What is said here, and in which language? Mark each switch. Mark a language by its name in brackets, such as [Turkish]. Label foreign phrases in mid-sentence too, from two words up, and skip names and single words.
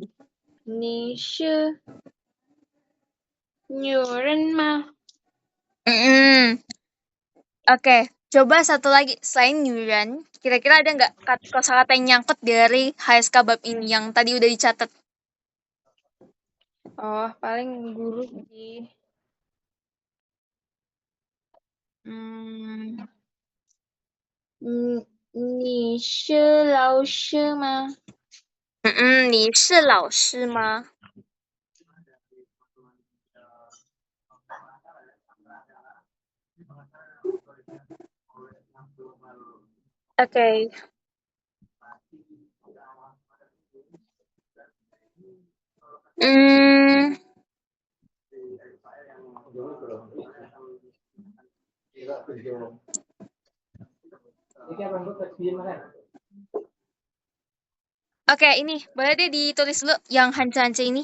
[Indonesian] Nishe, nyuren mah. mm-mm. Oke, coba satu lagi selain Yuran, kira-kira ada nggak kosakata yang nyangkut dari HSK bab ini yang tadi udah dicatat? Oh, paling guru di hmm, [Chinese] 你是老师吗？你是老师吗？ Oke. [Indonesian] Hmm, oke, ini boleh deh ditulis dulu yang hanca-hanca ini.